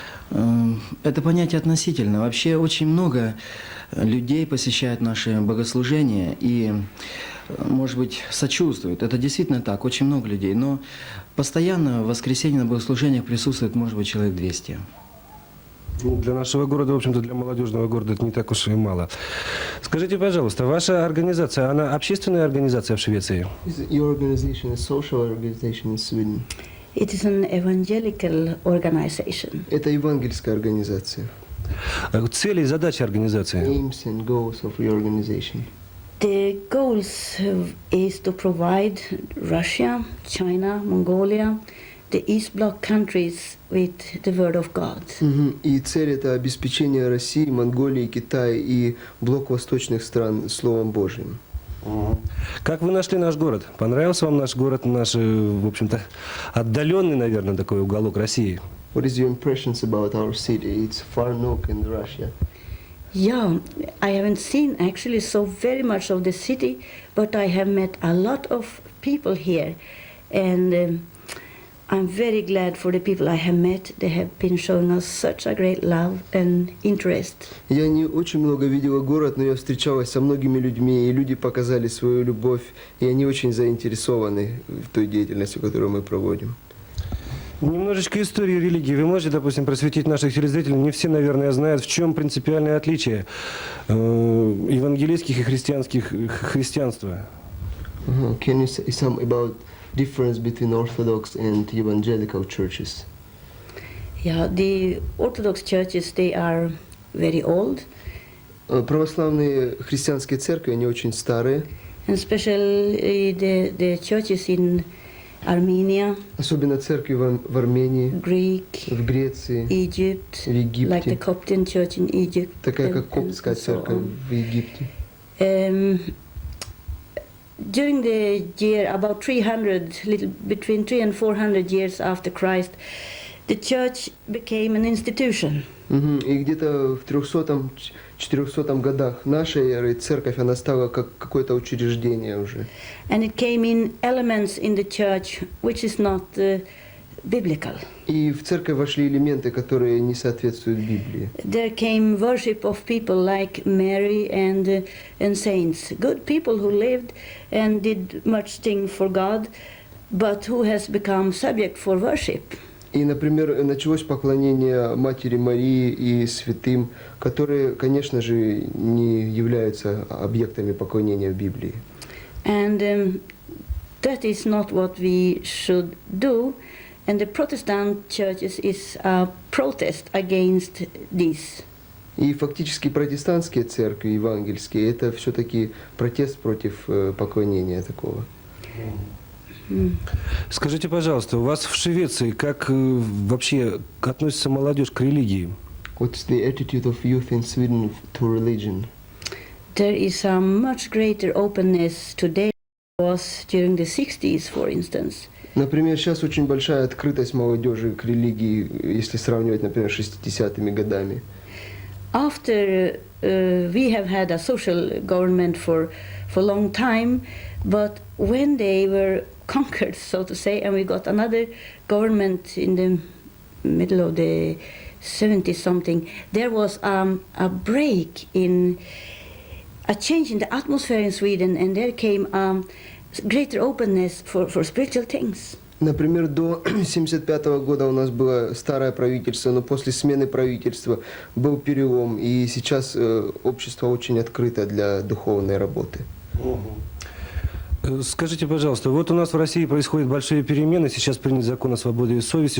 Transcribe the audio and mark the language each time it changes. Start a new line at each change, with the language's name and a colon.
Russian: Это понятие относительно. Вообще очень много людей посещают наши богослужения и, может быть, сочувствуют. Это действительно так, очень много людей. Но постоянно в воскресенье на богослужениях присутствует, может быть, человек 200. Для нашего города, в общем-то, для молодежного города это не так уж и мало. Скажите, пожалуйста, ваша организация, она общественная организация в Швеции?
English: Your organization is social organization in Sweden. It is an evangelical organization.
Russian: Это евангельская организация. Цели и задачи организации?
English: Aims and goals of your organization. The goals is to provide Russia, China, Mongolia, the East Bloc countries with the Word of God.
Russian: И цель это обеспечение России, Монголии, Китая и блок восточных стран Словом Божьим. Как вы нашли наш город? Понравился вам наш город, наш, в общем-то, отдаленный, наверное, такой уголок России?
English: What is your impressions about our city? It's far nook in Russia. Yeah, I haven't seen actually so very much of the city, but I have met a lot of people here, and I'm very glad for the people I have met. They have been showing us such a great love and interest.
Russian: Я не очень много видела город, но я встречалась со многими людьми, и люди показали свою любовь, и они очень заинтересованы в той деятельности, которую мы проводим. Немножечко истории религии. Вы можете, допустим, просветить наших телезрителей? Не все, наверное, знают, в чем принципиальное отличие евангелийских и христианства.
English: Can you say some about difference between Orthodox and evangelical churches? Yeah, the Orthodox churches, they are very old.
Russian: Православные христианские церкви, они очень старые.
English: And especially the churches in Armenia,
Russian: Особенно церкви в Армении,
English: Greek,
Russian: в Греции,
English: Egypt,
Russian: в Египте.
English: like the Coptic church in Egypt.
Russian: Такая как
English: and
Russian: коптская
English: so
Russian: церковь
English: on.
Russian: в Египте.
English: During the year, about 300, between 300 and 400 years after Christ, the church became an institution.
Russian: И где-то в 300-400 годах нашей эры церковь, она стала как какое-то учреждение уже.
English: And it came in elements in the church which is not biblical.
Russian: И в церковь вошли элементы, которые не соответствуют Библии.
English: There came worship of people like Mary and saints, good people who lived and did much thing for God, but who has become subject for worship.
Russian: И, например, началось поклонение Матери Марии и святым, которые, конечно же, не являются объектами поклонения в Библии.
English: And that is not what we should do. And the Protestant churches is a protest against this.
Russian: И фактически протестантские церкви, евангельские, это все-таки протест против поклонения такого. Скажите, пожалуйста, у вас в Швеции как вообще относится молодежь к религии?
English: What's the attitude of youth in Sweden to religion? There is a much greater openness today was during the 60s, for instance.
Russian: Например, сейчас очень большая открытость молодежи к религии, если сравнивать, например, с 60-ми годами.
English: After we have had a social government for a long time, but when they were conquered, so to say, and we got another government in the middle of the 70s something, there was a break in a change in the atmosphere in Sweden, and there came greater openness for spiritual things.
Russian: Например, до 1975 года у нас было старое правительство, но после смены правительства был перелом, и сейчас общество очень открыто для духовной работы. Скажите, пожалуйста, вот у нас в России происходят большие перемены, сейчас принят закон о свободе совести.